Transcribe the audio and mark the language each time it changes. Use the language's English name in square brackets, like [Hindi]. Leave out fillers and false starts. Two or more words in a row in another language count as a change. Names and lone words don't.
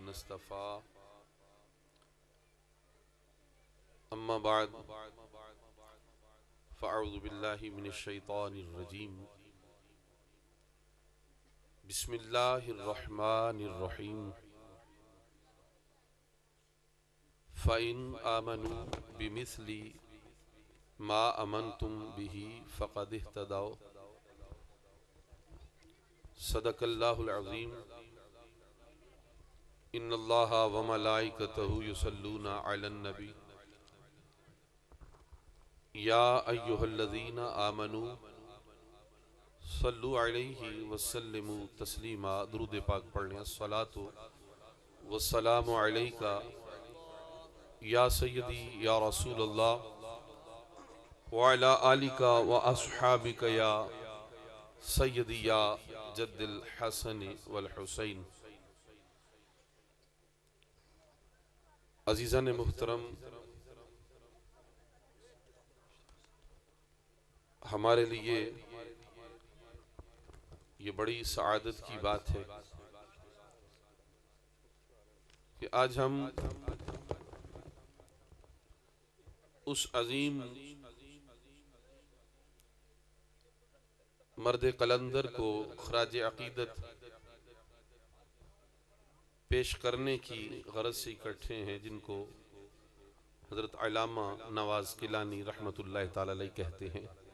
[Arabic] مصطفى أما بعد فأعوذ بالله من الشيطان الرجيم بسم الله الرحمن الرحيم فإن آمنوا بمثل ما آمنتم به فقد اهتدوا صدق الله العظيم إن الله وملائكته يصلون على النبي يا أيها الذين آمنوا صلوا عليه وسلموا تسليما. [Urdu] درود پاک پڑھیں. [Arabic] الصلاة والسلام عليك يا سيدي يا رسول الله وعلى آلك وأصحابك يا سيدي يا جد الحسن والحسين. [Urdu] عزیزان محترم، ہمارے لیے یہ بڑی سعادت کی بات ہے کہ آج ہم اس عظیم مرد قلندر کو خراج عقیدت پیش کرنے کی غرض سے اکٹھے ہیں، جن کو حضرت علامہ نواز کیلانی [Arabic] رحمة الله تعالى عليه [Urdu] کہتے ہیں.